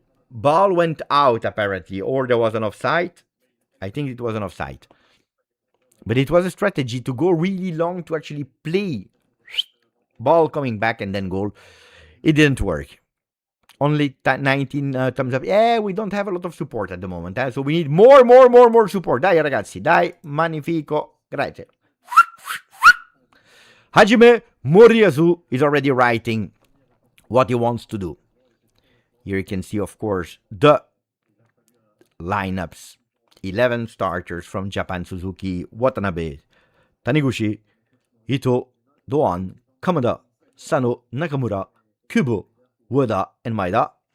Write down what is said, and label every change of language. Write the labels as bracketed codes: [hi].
[en] Ball went out, apparently. Or there was an offside. I think it was an offside. But it was a strategy to go really long to actually play. Ball coming back and then goal. It didn't work. Only 19 thumbs up. Yeah, we don't have a lot of support at the moment. So we need more support. [it] Dai ragazzi, dai, magnifico. Grazie. [en] Hajime Moriyasu is already writing what he wants to do. Here you can see, of course, the lineups. 11 starters from Japan: Suzuki, Watanabe, Taniguchi, Ito, Doan, Kamada, Sano, Nakamura, Kubo, Wada, and Maeda.